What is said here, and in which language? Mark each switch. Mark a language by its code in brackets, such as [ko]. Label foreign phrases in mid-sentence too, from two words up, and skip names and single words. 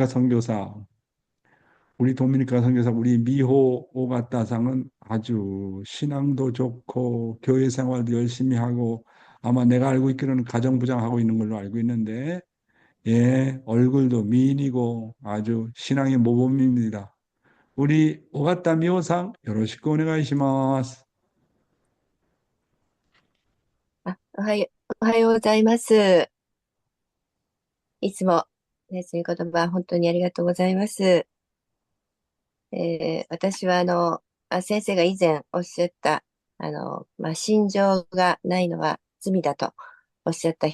[ko] 우리 도미니카 선교사 우리 도미니카 선교사 우리 미호 오가타상은 아주 신앙도 좋고 교회 생활도 열심히 하고 아마 내가 알고 있기로는 가정부장하고 있는 걸로 알고 있는데 예, 얼굴도 미인이고 아주 신앙의 모범입니다. 우리 오가타 미호상 [ja] よろしくお願いします。おはようございます。いつも、熱い言葉、本当にありがとうございます。私は、先生が以前おっしゃった、心情がないのは罪だとおっしゃった